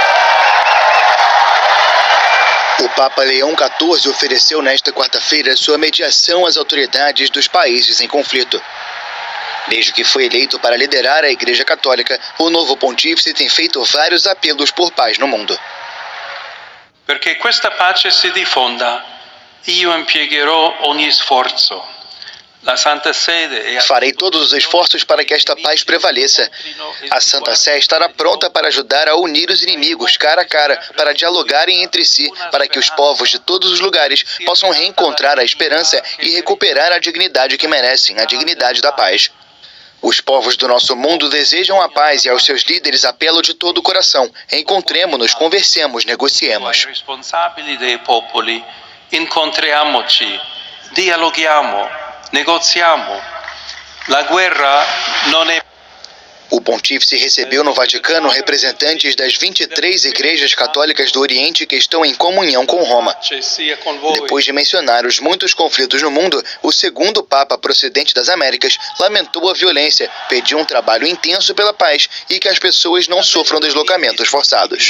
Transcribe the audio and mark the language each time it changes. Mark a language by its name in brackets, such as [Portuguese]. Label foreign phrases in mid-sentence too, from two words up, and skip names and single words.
[Portuguese] O Papa Leão XIV ofereceu nesta quarta-feira sua mediação às autoridades dos países em conflito. Desde que foi eleito para liderar a Igreja Católica, o novo pontífice tem feito vários apelos por paz no mundo. [Italian] Perché questa pace si diffonda, io impiegherò ogni sforzo. La Santa Sede [Portuguese] Farei todos os esforços para que esta paz prevaleça. A Santa Sé estará pronta para ajudar a unir os inimigos cara a cara, para dialogarem entre si, para que os povos de todos os lugares possam reencontrar a esperança e recuperar a dignidade que merecem, a dignidade da paz. Os povos do nosso mundo desejam a paz e aos seus líderes apelo de todo o coração. Encontremo-nos, conversemos, negociemos. [Italian] Responsabili dei popoli, incontriamoci, dialoghiamo, negoziamo. La guerra non è... [Portuguese] O pontífice recebeu no Vaticano representantes das 23 igrejas católicas do Oriente que estão em comunhão com Roma. Depois de mencionar os muitos conflitos no mundo, o segundo Papa procedente das Américas lamentou a violência, pediu um trabalho intenso pela paz e que as pessoas não sofram deslocamentos forçados.